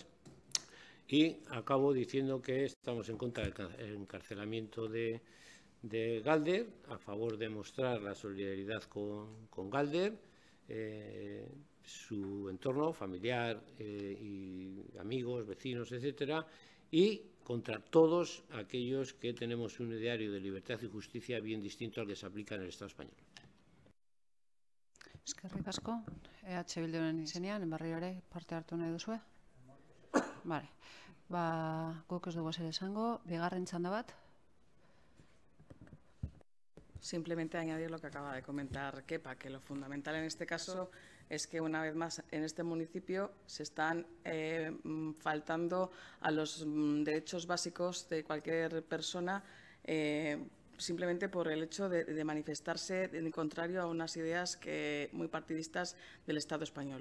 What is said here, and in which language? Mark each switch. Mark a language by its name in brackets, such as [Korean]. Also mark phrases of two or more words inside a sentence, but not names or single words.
[Spanish] Y acabo diciendo que estamos en contra del encarcelamiento de Galder, a favor de mostrar la solidaridad con Galder, su entorno familiar y amigos, vecinos, etcétera, y contra todos aquellos que tenemos un ideario de libertad y justicia bien distinto al que se aplica en el Estado español. [Basque] Eskerrik asko. EH Bilduren izenean, berriro ere parte hartu nahi duzue? Vale. Guk ez dugu zer esango. Bigarren txanda bat. [Spanish] Simplemente añadir lo que acaba de comentar Kepa, que lo fundamental en este caso es que, una vez más, en este municipio se están faltando a los derechos básicos de cualquier persona simplemente por el hecho de manifestarse en contrario a unas ideas muy partidistas del Estado español.